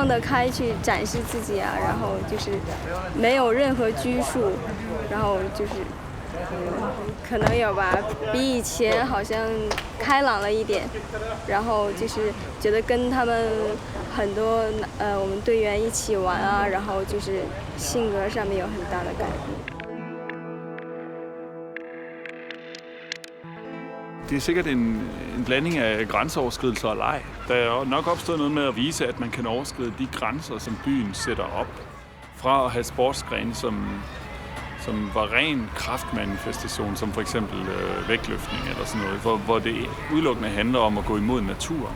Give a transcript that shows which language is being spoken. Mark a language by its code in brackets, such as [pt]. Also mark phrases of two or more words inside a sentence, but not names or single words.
[zh] 得开去展示自己啊，然后就是没有任何拘束，然后就是可能有吧，比以前好像开朗了一点，然后就是觉得跟他们很多我们队员一起玩啊，然后就是性格上面有很大的改变。 [da] Det er sikkert en blanding af grænseoverskridelser og leg. Der er nok opstået noget med at vise, at man kan overskride de grænser, som byen sætter op. Fra at have sportsgrene, som var ren kraftmanifestation, som for eksempel vægtløftning eller sådan noget, hvor det udelukkende handler om at gå imod naturen.